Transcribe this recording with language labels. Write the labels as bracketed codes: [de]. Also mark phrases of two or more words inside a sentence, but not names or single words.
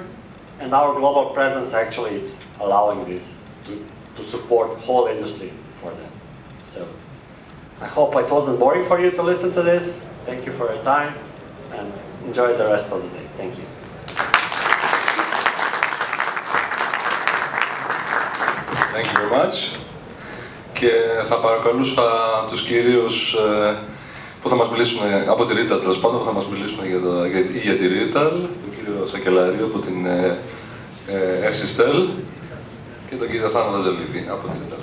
[en] And our global presence actually is allowing this to support the whole industry for them. So I hope it wasn't boring for you to listen to this. Thank you for your time, and enjoy the rest of the day. Thank you. Thank you very much. [el] Και θα παρακαλούσα τους κυρίους που θα μας μιλήσουν από τη Rital, τέλος πάντων, που θα μας μιλήσουν για τη Rital, τον κύριο Σακελαρίου από την Ersystel και τον κύριο Θάνο Δαζελίδη από τη Rital.